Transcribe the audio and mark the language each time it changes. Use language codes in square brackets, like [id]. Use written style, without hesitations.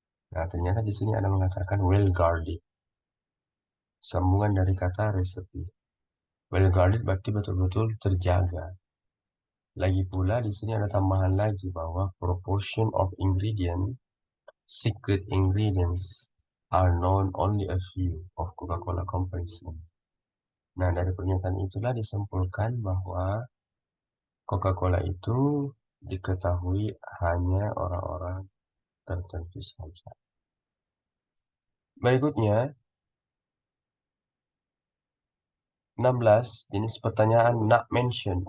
[id] Nah, ternyata di sini ada mengatakan [en] well guarded. [id] Sambungan dari kata resepi. [en] Well guarded [id] berarti betul-betul terjaga. Lagi pula di sini ada tambahan lagi bahwa [en] proportion of secret ingredients are known only a few of Coca-Cola companies. [id] Nah, dari pernyataan itulah disimpulkan bahwa Coca-Cola itu diketahui hanya orang-orang tertentu saja. Berikutnya, 16, jenis pertanyaan [en] not mentioned.